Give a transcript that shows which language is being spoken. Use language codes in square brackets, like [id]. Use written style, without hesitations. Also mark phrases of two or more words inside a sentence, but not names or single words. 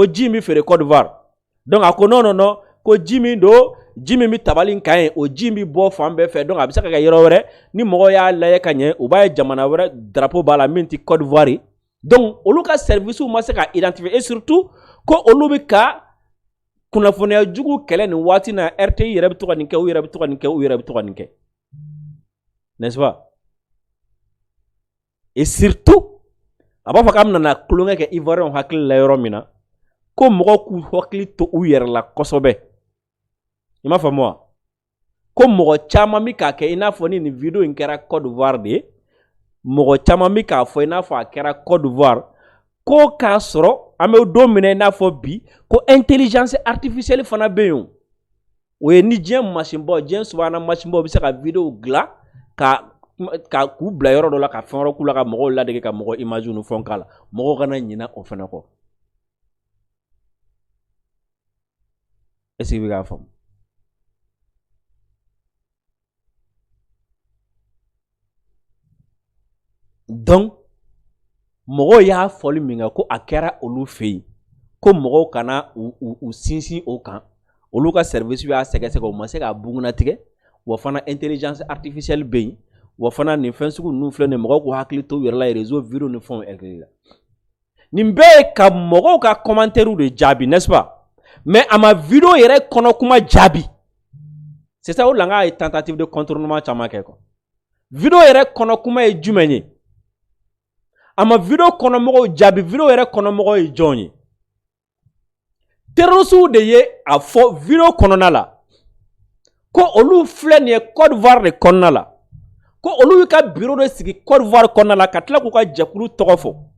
[bm] ji bɛ feere Côte d'Ivoire donc a ko non ko ji min don ji min bɛ tabali in kan ye o ji bɛ bɔ fan bɛɛ fɛ donc a bɛ se ka kɛ yɔrɔ wɛrɛ ni mɔgɔw y'a lajɛ ka ɲɛ u b'a ye jamana wɛrɛ drapeau b'a la min tɛ Côte d'Ivoire ye donc olu ka service ma se ka [fr] identifier et surtout [bm] ko olu bɛ ka kunnafoniya jugu kɛlɛ nin waati na RTI yɛrɛ bɛ to ka nin kɛ u yɛrɛ bɛ to ka nin kɛ u yɛrɛ bɛ to ka nin kɛ [fr] n'est-ce pas et surtout [bm] a b'a fɔ k'a bɛna kulonkɛ kɛ Ivoirien hakili la yɔrɔ min na ko mɔgɔw k'u hakili to u yɛrɛ la kosɛbɛ i m'a faamu wa ko mɔgɔ caman bɛ k'a kɛ i n'a fɔ ni nin video in kɛra Côte d'Ivoire de ye mɔgɔ caman bɛ k'a fɔ i n'a fɔ a kɛra Côte d'Ivoire ko k'a sɔrɔ an bɛ don min na i n'a fɔ bi ko [fr] intelligence artificielle [bm] fana bɛ yen o ye ni diɲɛ masinbaw diɲɛ subahana masinbaw bɛ se ka video dilan ka k'u bila yɔrɔ dɔ la ka fɛn wɛrɛ k'u la ka mɔgɔw ladege ka mɔgɔ image ni fɛnw k'a la mɔgɔw kana ɲinɛ o fana kɔ [fr] est-ce que [bm] i bɛ k'a faamu donc mɔgɔw y'a fɔli min kɛ ko a kɛra olu fɛ yen ko mɔgɔw kana u sinsin o kan olu ka service y'a sɛgɛsɛgɛ o ma se k'a bugunnatigɛ wa fana [fr] intelligence artificielle [bm] bɛ yen wa fana nin fɛn sugu ninnu filɛ nin mɔgɔw k'u hakili to u yɛrɛ la [fr] réseau vidéo [bm] ni fɛnw hakili la nin bɛɛ ye ka mɔgɔw ka commentaire de jaabi [fr] n'est-ce pas mais [bm] a ma vidéo yɛrɛ kɔnɔ kuma jaabi [fr] c'est ça [bm] o la n k'a ye [fr] tentative de contournement [bm] caman kɛ quoi vidéo yɛrɛ kɔnɔ kuma ye jumɛn ye a ma video kɔnɔ mɔgɔw jaabi video yɛrɛ kɔnɔ mɔgɔw ye jɔn ye terroriste de ye a fɔ video kɔnɔna la ko olu filɛ nin ye Côte d'Ivoire de kɔnɔna la ko olu y'u ka bureau de sigi Côte d'Ivoire kɔnɔna la ka tila k'u ka jɛkulu tɔgɔ fɔ